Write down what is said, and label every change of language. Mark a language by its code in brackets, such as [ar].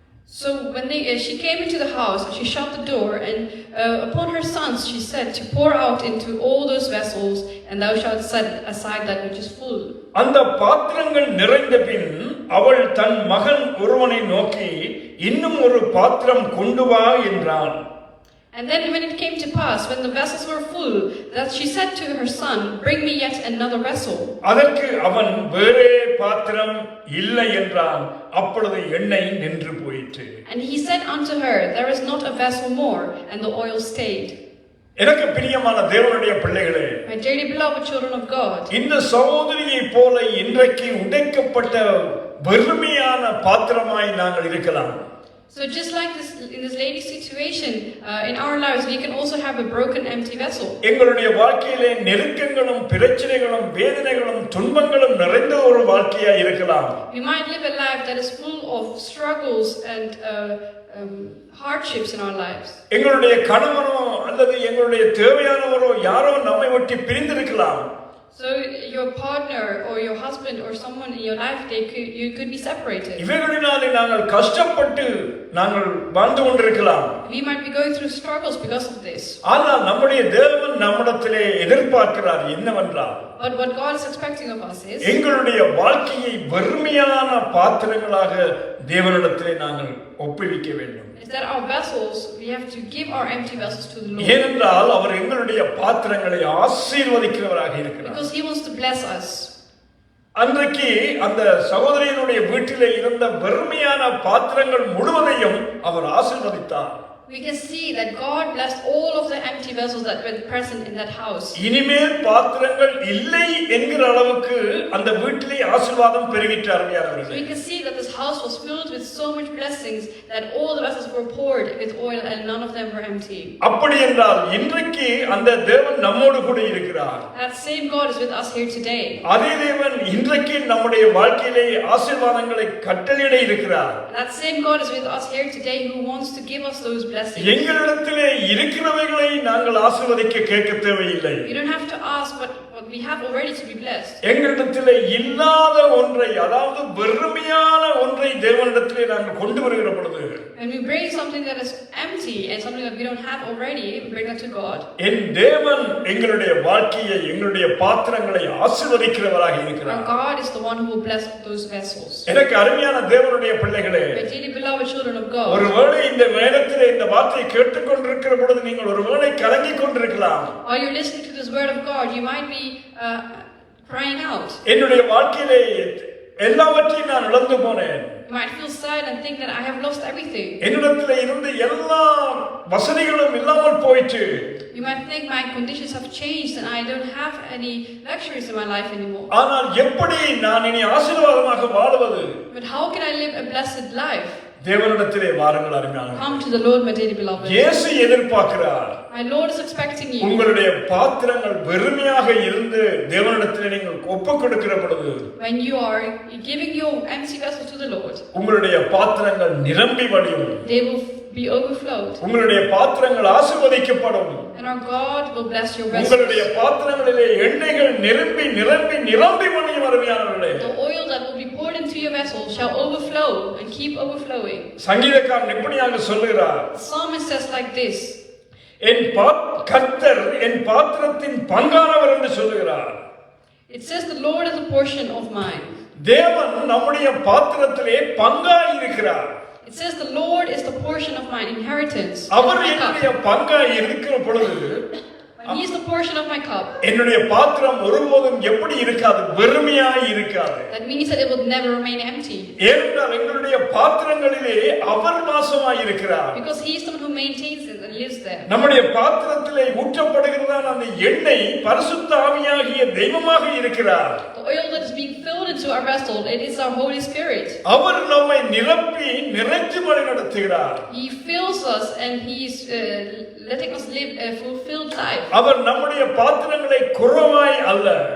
[en] So when she came into the house, she shut the door, and upon her sons she said to pour out into all those vessels, and thou shalt set aside that which is full. [ta] அந்த பாத்திரங்கள் நிறைந்த பின் அவள் தன் மகன் ஒருவனை நோக்கி இன்னும் ஒரு பாத்திரம் கொண்டு வா என்றாள். [en] And then when it came to pass, when the vessels were full, that she said to her son, bring me yet another vessel. [ta] அதற்கு அவன் வேறே பாத்திரம் இல்லை என்றான். அப்பொழுது எண்ணெய் நின்று போயிற்று. [en] And he said unto her, there is not a vessel more, and the oil stayed. [ta] எனக்கு பிரியமான தேவனுடைய பிள்ளைகளே, [en] My dearly beloved children of God, [ta] இந்த சகோதரியை போல இன்றைக்கு உடைக்கப்பட்ட வெறுமையான பாத்திரமாய் நாங்கள் இருக்கலாம். [en] So just like this, in this lady's situation, in our lives, we can also have a broken, empty vessel. [ta] எங்களுடைய வாழ்க்கையிலே நெருக்கங்களும் பிரச்சனைகளும் வேதனைகளும் துன்பங்களும் நிறைந்த ஒரு வாழ்க்கையா இருக்கலாம். [en] We might live a life that is full of struggles and hardships in our lives. [ta] எங்களுடைய கணவனோ அல்லது எங்களுடைய தேவையானவரோ யாரோ நம்மை விட்டு பிரிந்திருக்கலாம். [en] So your partner or your husband or someone in your life, you could be separated. [ta] இவைகளினாலே நாங்கள் கஷ்டப்பட்டு நாங்கள் வாழ்ந்து கொண்டிருக்கலாம். [en] We might be going through struggles because of this. [ta] ஆனால் நம்முடைய தேவன் நம்மிடத்திலே எதிர்பார்க்கிறார் என்னவென்றால், [en] But what God is expecting of us is, [ta] எங்களுடைய வாழ்க்கையை வெறுமையான பாத்திரங்களாக தேவனிடத்திலே நாங்கள் ஒப்புவிக்க வேண்டும். [en] is that our vessels, we have to give our empty vessels to the Lord. [ta] ஏனென்றால் அவர் எங்களுடைய பாத்திரங்களை ஆசீர்வதிக்கிறவராக இருக்கிறார். [en] Because He wants to bless us. [ta] அன்றைக்கு அந்த சகோதரியினுடைய வீட்டிலே இருந்த வெறுமையான பாத்திரங்கள் முழுவதையும் அவர் ஆசீர்வதித்தார். [en] We can see that God blessed all of the empty vessels that were present in that house. [ta] இனிமேல் பாத்திரங்கள் இல்லை என்கிற அளவுக்கு அந்த வீட்டிலே ஆசீர்வாதம் பெருகிட்டு அருமையானவர்களே. [en] We can see that this house was filled with so much blessings that all the vessels were poured with oil and none of them were empty. [ta] அப்படி என்றால் இன்றைக்கு அந்த தேவன் நம்மோடு கூட இருக்கிறார். [en] That same God is with us here today. [ta] அதே தேவன் இன்றைக்கு நம்முடைய வாழ்க்கையிலே ஆசீர்வாதங்களை கட்டளையிட இருக்கிறார். [en] That same God is with us here today who wants to give us those blessings. [ta] எங்களிடத்திலே இருக்கிறவைகளை நாங்கள் ஆசீர்வதிக்க கேட்க தேவையில்லை. [en] You don't have to ask what we have already to be blessed. [ta] எங்களிடத்திலே இல்லாத ஒன்றை, அதாவது வெறுமையான ஒன்றை தேவனிடத்திலே நாங்கள் கொண்டு வருகிற பொழுது, [en] when we bring something that is empty and something that we don't have already, we bring that to God. [ta] என் தேவன் எங்களுடைய வாழ்க்கையை, எங்களுடைய பாத்திரங்களை ஆசீர்வதிக்கிறவராக இருக்கிறார். [en] Our God is the one who will bless those vessels. [ta] எனக்கு அருமையான தேவனுடைய பிள்ளைகளே, [en] My dearly beloved children of God, [ta] ஒருவேளை இந்த நேரத்திலே இந்த வார்த்தையை கேட்டுக்கொண்டிருக்கிற பொழுது நீங்கள் ஒருவேளை கலங்கிக் கொண்டிருக்கலாம். [en] while you're listening to this word of God, you might be crying out. [ta] என்னுடைய வாழ்க்கையிலே எல்லாவற்றையும் நான் இழந்து போனேன். [en] You might feel sad and think that I have lost everything. [ta] என்னிடத்திலே இருந்த எல்லா வசதிகளும் இல்லாமல் போயிற்று. [en] You might think my conditions have changed and I don't have any luxuries in my life anymore. [ta] ஆனால் எப்படி நான் இனி ஆசீர்வாதமாக வாழுவது? [en] But how can I live a blessed life? [ta] தேவனிடத்திலே வாருங்கள் அருமையானவர்களே. [en] Come to the Lord, my dearly beloved. [ta] இயேசு எதிர்பார்க்கிறார். [en] My Lord is expecting you. [ta] உங்களுடைய பாத்திரங்கள் வெறுமையாக இருந்து தேவனிடத்திலே நீங்கள் ஒப்புக் கொடுக்கிற பொழுது, [en] When you are giving your empty vessel to the Lord, [ta] உங்களுடைய பாத்திரங்கள் நிரம்பி வழியும். [en] they will be overflowed. [ta] உங்களுடைய பாத்திரங்கள் ஆசீர்வதிக்கப்படும். [en] And our God will bless your vessels. [ta] உங்களுடைய பாத்திரங்களிலே எண்ணெய்கள் நிரம்பி நிரம்பி நிரம்பி வழியும் அருமையானவர்களே. [en] The oil that will be poured into your vessel shall overflow and keep overflowing. [ta] சங்கீதக்காரன் இப்படியாக சொல்லுகிறார். [en] The psalmist says like this. [ta] என் கர்த்தர் என் பாத்திரத்தின் பங்கானவர் என்று சொல்லுகிறார். [en] It says the Lord is a portion of mine. [ta] தேவன் நம்முடைய பாத்திரத்திலே பங்காய் இருக்கிறார். [en] It says the Lord is the portion of my inheritance. [ta] அவர் என்னுடைய பங்காய் இருக்கிற பொழுது, [en] When he is the portion of my cup, [ta] என்னுடைய பாத்திரம் ஒருபோதும் எப்படி இருக்காது, வெறுமையாய் இருக்காது. [en] that means that it will never remain empty. [ta] ஏனென்றால் எங்களுடைய பாத்திரங்களிலே அவர் வாசமாய் இருக்கிறார். [en] Because he is the one who maintains it and lives there. [ta] நம்முடைய பாத்திரத்திலே ஊற்றப்படுகிறதான அந்த எண்ணெய் பரிசுத்த ஆவியாகிய தெய்வமாக இருக்கிறார். [en] The oil that is being filled into our vessel, it is our Holy Spirit. [ta] அவர் நம்மை நிரப்பி நிறைத்து வழி நடத்துகிறார். [en] He fills us and he is letting us live a fulfilled life. [ta] அவர் நம்முடைய பாத்திரங்களை குறைவாய் அல்ல,